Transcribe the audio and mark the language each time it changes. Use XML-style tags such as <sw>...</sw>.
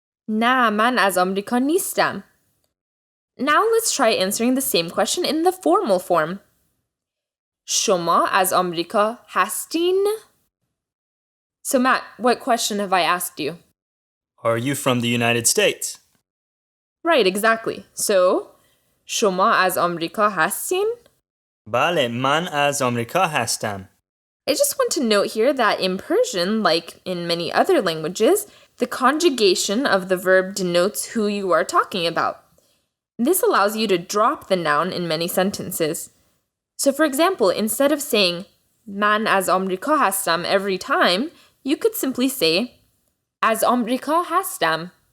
<fa>نه، من از آمریکا نیستم.</fa> <en>Now let's try answering the same question in the formal form.</en> <fa>شما از آمریکا هستین?</fa> <en>So Matt, what question have I asked you? Are you from the United States? Right, exactly.</en> <fa>So, شما از آمریکا هستین? بله، من از آمریکا هستم.</fa> <en>I just want to note here that in Persian, like in many other languages, the conjugation of the verb denotes who you are talking about. This allows you to drop the noun in many sentences. So for example, instead of saying</en> <fa>من از آمریکا هستم</fa> <en>every time, you could simply say</en> <fa>از آمریکا هستم.</fa>